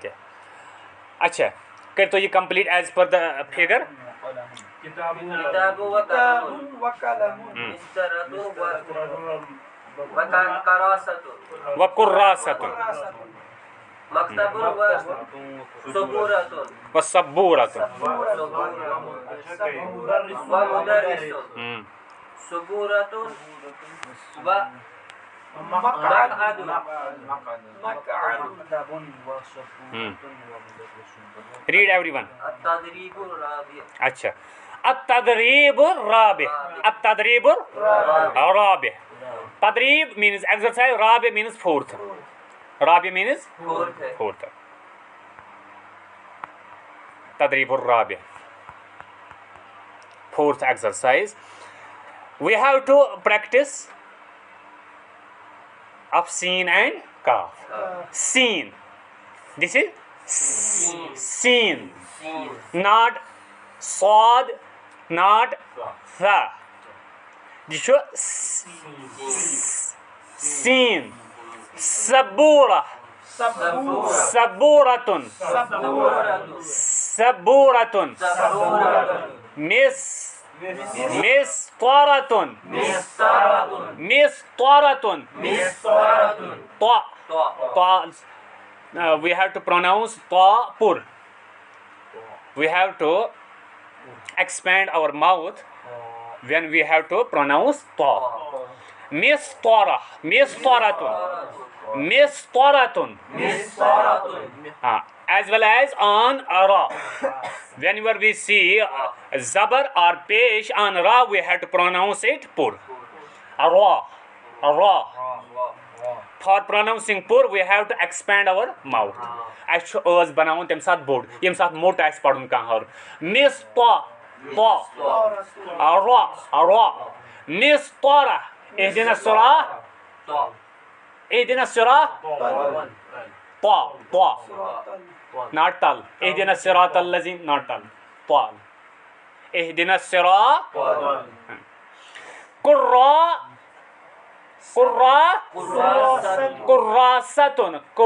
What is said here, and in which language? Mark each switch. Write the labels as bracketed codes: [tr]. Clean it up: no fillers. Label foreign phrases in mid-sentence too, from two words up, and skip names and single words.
[ks] اچھا کٔرۍ تو یہِ [en] complete as per the figure. [ar] كتاب وقلم مسطرة وكراسة وكراسة مكتب وسبورة ومدرس سبورة ومقعد [en] Read everyone. [ar] التدريب الرابع. अच्छा التدريب الرابع. التدريب الرابع. [en] تدريب means exercise. رابع means fourth. رابع means fourth. [ar] تدريب الرابع. [en] Fourth exercise. We have to practice of seen and kaf. Seen. This is seen. Not sad, not tha. This is seen. [ar] سبورة. سبورةٌ. سبورةٌ. مسطرةٌ. مسطرةٌ. طا. [en] We have to pronounce ta pur. We have to expand our mouth when we have to pronounce ta. [ar] مسطرة. مسطرةٌ. مسطرةٌ. [en] As well as on ra. Whenever we see zabar or pesh on ra, we have to pronounce it pur. [ar] را. را. [en] For pronouncing pur, we have to expand our mouth. [ks] اَسہِ چھُ ٲس بناوُن تَمہِ ساتہٕ بوٚڑ ییٚمہِ ساتہٕ موٚٹ آسہِ پَرُن کانٛہہ ہر. [ar] مِس تا تا را را مِس تارا اهدنا الصراط اهدنا الصراط تا تا [en] not tal [ar] اهدنا الصراط الذين [en] not tal [ar] طال اهدنا الصراط قراء كراسة